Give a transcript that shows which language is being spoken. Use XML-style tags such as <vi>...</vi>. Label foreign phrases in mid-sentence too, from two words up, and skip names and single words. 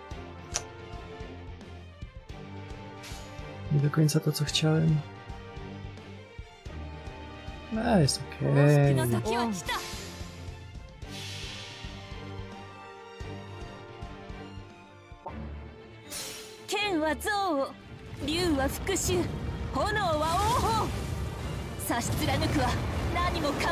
<pl>Nie do końca to, co chciałem. A, jest</pl> <ja>好き</ja> <pl>okej.</pl> <ja>の時は来た。剣は憎悪、竜は復讐、炎は王鵬。差し貫くは何もかも。</ja>